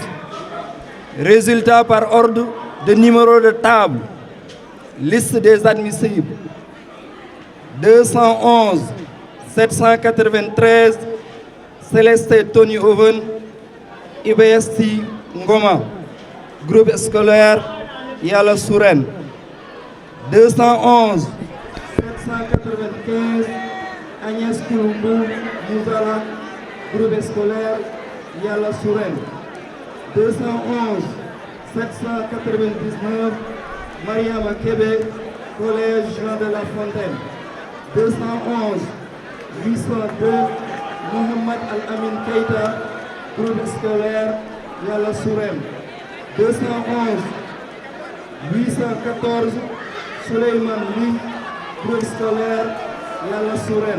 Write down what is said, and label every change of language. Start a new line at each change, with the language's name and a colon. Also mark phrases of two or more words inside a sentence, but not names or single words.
French: Résultat par ordre de numéro de table. Liste des admissibles. 211 793 Céleste Tony Oven IBST Ngoma. Groupe scolaire Yalla Souren. 211 795 Agnès Kouloubou Mouzala, groupe scolaire Yalla Souren. 211 799 Mariama Kébé, collège Jean de la Fontaine. 211 802 Mohamed Al-Amin Keita, groupe scolaire Yalla Souren. 211 814 Souleymane Ly, groupe scolaire Yalla Souren.